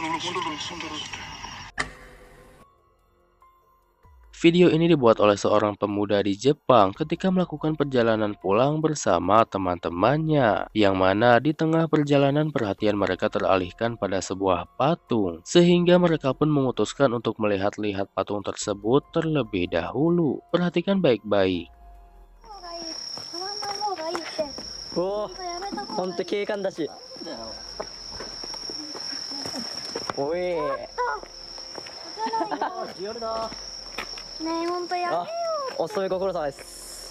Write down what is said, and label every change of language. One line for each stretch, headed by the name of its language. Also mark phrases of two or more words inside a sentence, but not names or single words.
Indonesian: Video ini dibuat oleh seorang pemuda di Jepang ketika melakukan perjalanan pulang bersama teman-temannya, yang mana di tengah perjalanan perhatian mereka teralihkan pada sebuah patung, sehingga mereka pun memutuskan untuk melihat-lihat patung tersebut terlebih dahulu. Perhatikan baik-baik.
Japanese: おお、ほんと警官だし。おい。夜だ。ねえ、ほんとやめよお勤めご苦労様です。